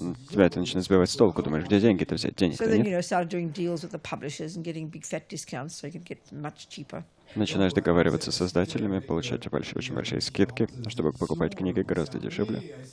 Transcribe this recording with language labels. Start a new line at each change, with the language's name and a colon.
Russian: Тебя это начинает сбивать с толку, думаешь, где деньги-то взять? Денег-то нет.
English: So then, started doing deals with the publishers and getting big fat discounts so you could get much cheaper.
Russian: Начинаешь договариваться с издателями, получать очень большие скидки, чтобы покупать книги гораздо дешевле.